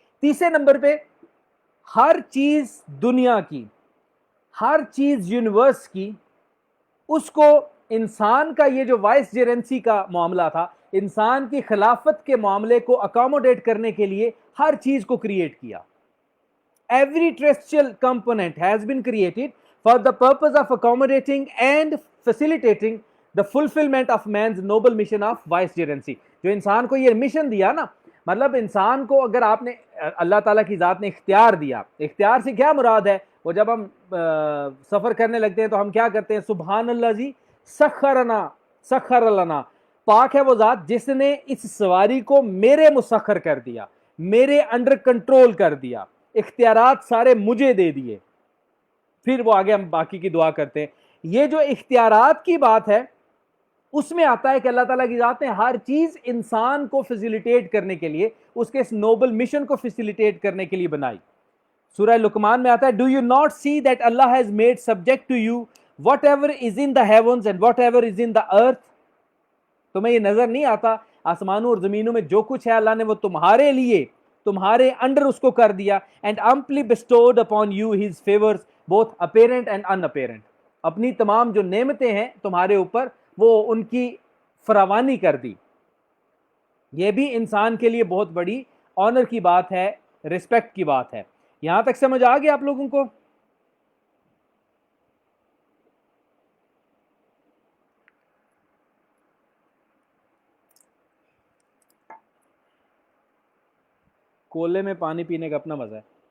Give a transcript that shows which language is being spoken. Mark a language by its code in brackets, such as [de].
[ur] تیسرے نمبر پہ ہر چیز دنیا کی, ہر چیز یونیورس کی, اس کو انسان کا یہ جو وائس جیرنسی کا معاملہ تھا, انسان کی خلافت کے معاملے کو اکاموڈیٹ کرنے کے لیے ہر چیز کو کریٹ کیا. [en] Every terrestrial component has been created for the purpose of accommodating and facilitating the fulfillment of man's noble mission of vicegerency. [ur] جو انسان کو یہ مشن دیا نا, مطلب انسان کو اگر آپ نے, اللہ تعالیٰ کی ذات نے اختیار دیا, اختیار سے کیا مراد ہے؟ وہ جب ہم سفر کرنے لگتے ہیں تو ہم کیا کرتے ہیں؟ سبحان اللہ جی سخرنا سخر لنا, پاک ہے وہ ذات جس نے اس سواری کو میرے مسخر کر دیا, میرے انڈر کنٹرول کر دیا, اختیارات سارے مجھے دے دیے. پھر وہ آگے ہم باقی کی دعا کرتے ہیں. یہ جو اختیارات کی بات ہے اس میں آتا ہے کہ اللہ تعالیٰ کی ذات نے ہر چیز انسان کو فیسیلیٹیٹ کرنے کے لیے, اس کے اس نوبل مشن کو فیسیلیٹیٹ کرنے کے لیے بنائی. سورہ لقمان میں آتا ہے, [en] Do you not see that Allah has made subject to you whatever is in the heavens and whatever is in the earth. [ur] تمہیں یہ نظر نہیں آتا آسمانوں اور زمینوں میں جو کچھ ہے اللہ نے وہ تمہارے لیے, تمہارے انڈر اس کو کر دیا. [en] And amply bestowed upon you his favors both apparent and unapparent. [ur] اپنی تمام جو نعمتیں ہیں تمہارے اوپر وہ ان کی فراوانی کر دی. یہ بھی انسان کے لیے بہت بڑی آنر کی بات ہے, ریسپیکٹ کی بات ہے. یہاں تک سمجھ آ گیا آپ لوگوں کو؟ کولے میں پانی پینے کا اپنا مزہ ہے.